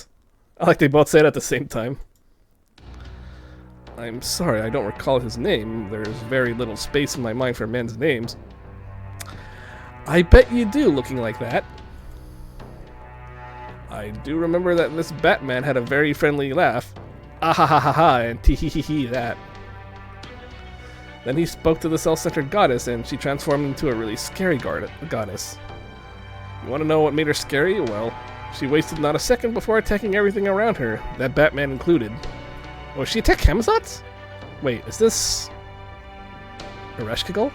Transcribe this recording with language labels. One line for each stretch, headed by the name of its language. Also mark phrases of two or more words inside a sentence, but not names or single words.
English: I like they both said it at the same time. I'm sorry, I don't recall his name. There's very little space in my mind for men's names. I bet you do, looking like that. I do remember that this Batman had a very friendly laugh. Ah ha ha ha ha, and tee hee hee hee that. Then he spoke to the self-centered goddess, and she transformed into a really scary goddess. You want to know what made her scary? Well, she wasted not a second before attacking everything around her, that Batman included. Oh, she attacked Camazots? Wait, is this Ereshkigal?